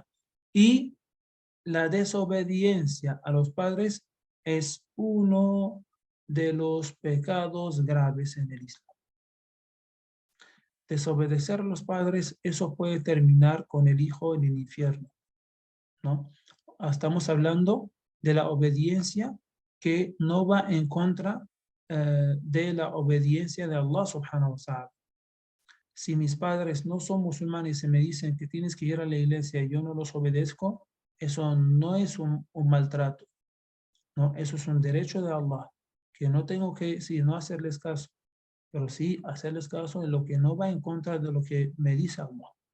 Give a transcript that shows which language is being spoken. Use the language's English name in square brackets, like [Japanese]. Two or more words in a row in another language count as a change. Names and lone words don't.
[Spanish] Y la desobediencia a los padres es uno de los pecados graves en el Islam. Desobedecer a los padres, eso puede terminar con el hijo en el infierno, ¿no? Estamos hablando de la obediencia que no va en contra de la obediencia de Allah [Arabic] سبحانه وتعالى. [Spanish] Si mis padres no son musulmanes y me dicen que tienes que ir a la iglesia y yo no los obedezco, eso no es un maltrato, ¿no? Eso es un derecho de Allah, que no tengo que, sí, no hacerles caso, pero sí hacerles caso en lo que no va en contra de lo que me dice Allah.